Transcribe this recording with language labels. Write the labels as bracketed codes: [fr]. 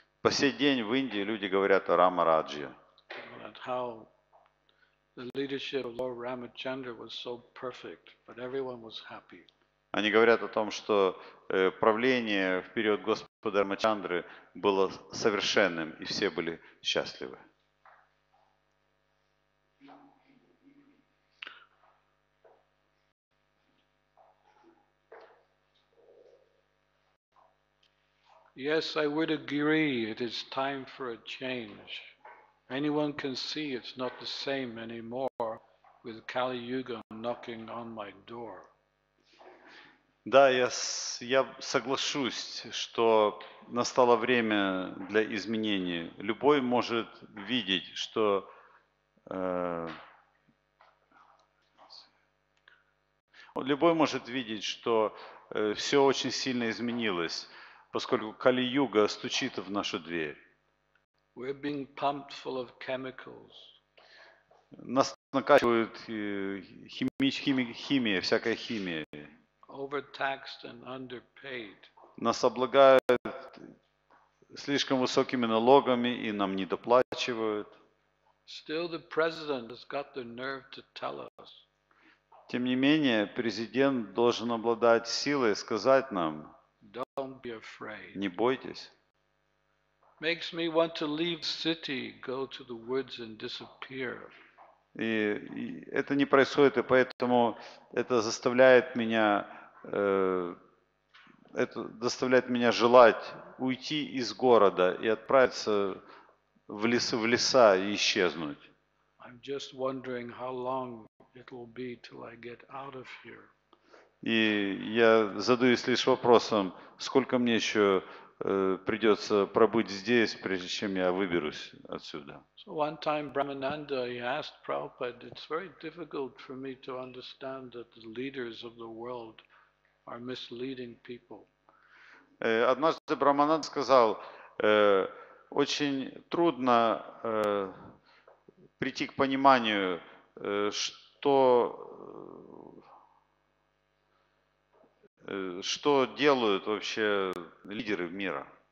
[ru] По сей день в Индии люди говорят о Рама-Раджье. [en] And how the leadership of Lord Ramachandra was so perfect, but everyone was happy. [ru] Они говорят о том, что правление в период Господа Рамачандры было совершенным, и все были счастливы. [en] Yes, I would agree, it is time for a change. Anyone can see it's not the same anymore with Kali Yuga knocking on my door. [ru] Да, я соглашусь, что настало время для изменений. Любой может видеть, что все очень сильно изменилось, поскольку Кали-юга стучит в нашу дверь. [en] We're being pumped full of chemicals. [ru] Нас накачивают химия, всякая химия. [en] Overtaxed and underpaid. [ru] Нас облагают слишком высокими налогами и нам недоплачивают. [en] Still the president has got the nerve to tell us, [ru] Тем не менее, президент должен обладать силой сказать нам, [en] don't be afraid. [ru] не бойтесь. [en] Makes me want to leave the city, go to the woods and disappear. [ru] И это не происходит, и поэтому это заставляет меня желать уйти из города и отправиться в леса и исчезнуть. [en] I'm just wondering how long it will be till I get out of here. [ru] И я задаюсь лишь вопросом, сколько мне еще придется пробыть здесь, прежде чем я выберусь отсюда. [en] So one time Brahmananda, he asked Prabhupada, it's very difficult for me to understand that the leaders of the world are misleading people. [ru] Однажды Брамананд сказал, очень трудно прийти к пониманию, что делают вообще лидеры мира.